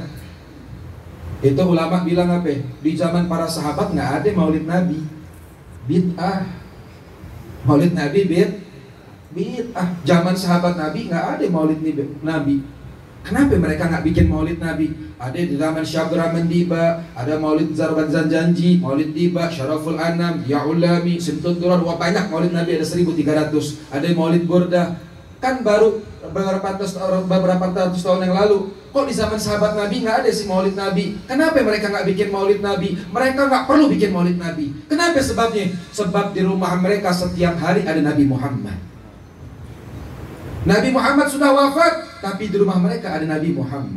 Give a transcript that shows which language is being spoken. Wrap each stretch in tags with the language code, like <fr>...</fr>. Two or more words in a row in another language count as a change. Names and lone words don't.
<id>Itu ulama bilang apa? Di zaman para sahabat nggak ada maulid Nabi, bid'ah. Maulid Nabi bid'ah. Zaman sahabat Nabi nggak ada maulid Nabi. Kenapa mereka nggak bikin maulid Nabi? Ada di zaman Syabra Mendiba, ada maulid Zarban Zanjanji, maulid Diba, Syaraful Anam, Ya Ulami, Simtud Durar. Wah banyak maulid Nabi, ada 1300. Ada maulid Burdah. Kan baru beberapa ratus tahun yang lalu. Kok di zaman sahabat Nabi nggak ada sih maulid Nabi? Kenapa mereka nggak bikin maulid Nabi? Mereka nggak perlu bikin maulid Nabi. Kenapa sebabnya? Sebab di rumah mereka setiap hari ada Nabi Muhammad. Nabi Muhammad sudah wafat, tapi di rumah mereka ada Nabi Muhammad.</id>